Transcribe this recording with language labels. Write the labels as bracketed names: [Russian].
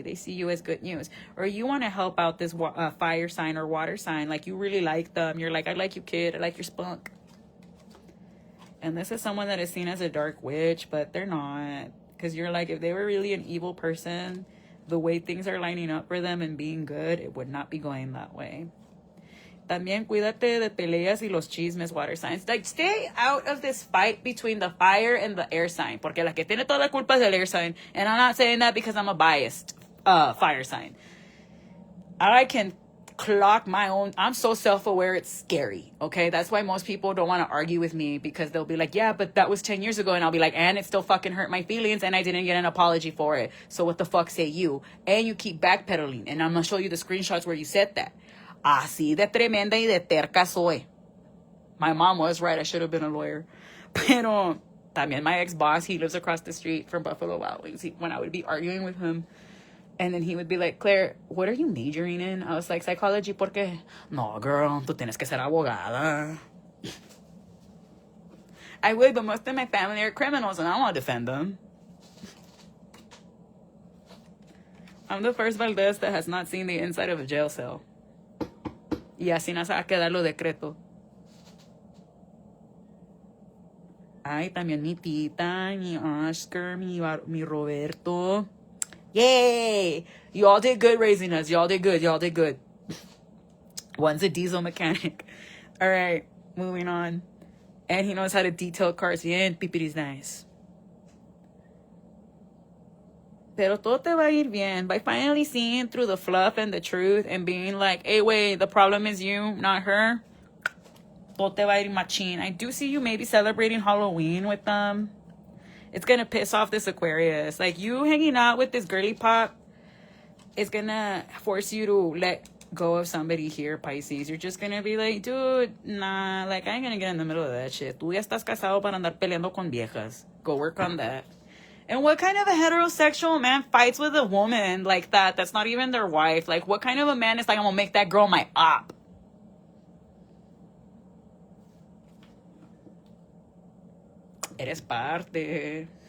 [English] They see you as good news. Or you want to help out this fire sign or water sign. Like you really like them. You're like, I like you, kid. I like your spunk. And this is someone that is seen as a dark witch, but they're not. Because you're like, if they were really an evil person, the way things are lining up for them and being good, it would not be going that way. [Spanish] También cuídate de peleas y los chismes, water signs. [English] Like, stay out of this fight between the fire and the air sign. [Spanish] Porque la que tiene toda la culpa es el air sign. [English] And I'm not saying that because I'm a biased fire sign. I can clock my own. I'm so self-aware, it's scary. Okay? That's why most people don't want to argue with me, because they'll be like, yeah, but that was 10 years ago. And I'll be like, and it still fucking hurt my feelings and I didn't get an apology for it. So what the fuck say you? And you keep backpedaling. And I'm going to show you the screenshots where you said that. [Spanish] Así de tremenda y de terca soy. [English] My mom was right. I should have been a lawyer. [Spanish] Pero también [English] my ex-boss, he lives across the street from Buffalo Wild Wings. When I would be arguing with him, and then he would be like, Claire, what are you majoring in? I was like, psychology, [Spanish] ¿por qué? No, girl, tú tienes que ser abogada. [English] I would, but most of my family are criminals, and I don't want to defend them. I'm the first Valdez that has not seen the inside of a jail cell. [Spanish] Y así no se va a quedar lo decreto. Ay, también mi tita, mi Oscar, mi Roberto. [English] Yay! You all did good raising us. Y'all did good. Y'all did good. One's a diesel mechanic. All right, moving on. And he knows how to detail cards bien. Pipiri's nice. [Spanish] Pero todo te va a ir bien. [English] By finally seeing through the fluff and the truth and being like, hey, wait, the problem is you, not her. [Spanish] Todo te va a ir machín. [English] I do see you maybe celebrating Halloween with them. It's going to piss off this Aquarius. Like, you hanging out with this girly pop is going to force you to let go of somebody here, Pisces. You're just going to be like, dude, nah, like, I ain't going to get in the middle of that shit. [Spanish] Tú ya estás casado para andar peleando con viejas. [English] Go work on that. And what kind of a heterosexual man fights with a woman like that? That's not even their wife. Like, what kind of a man is like, I'm going to make that girl my op? [Spanish] Eres parte.